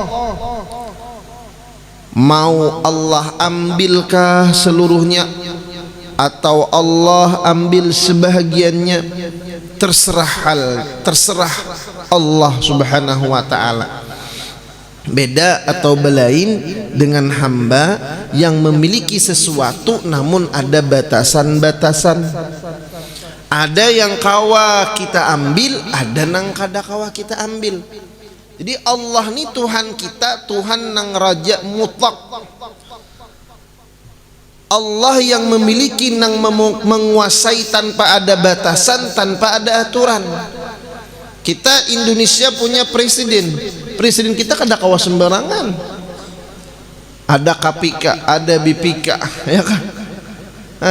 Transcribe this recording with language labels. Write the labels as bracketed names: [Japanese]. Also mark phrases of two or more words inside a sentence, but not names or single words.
[Indonesian] Mau Allah ambilkah seluruhnya atau Allah ambil sebahagiannya, terserah Allah [Arabic] سبحانه وتعالى. [Indonesian] Beda atau belain dengan hamba yang memiliki sesuatu namun ada batasan-batasan. [Banjar] Ada yang kawa kita ambil, ada nang kada kawa kita ambil. [Indonesian] Jadi Allah ni Tuhan kita, Tuhan nang raja mutlak. Allah yang memiliki nang menguasai tanpa ada batasan, tanpa ada aturan. Kita Indonesia punya presiden. [Banjar] Presiden kita kada kawa sembarangan. [Indonesian] Ada KPK, ada BPK, ya kan?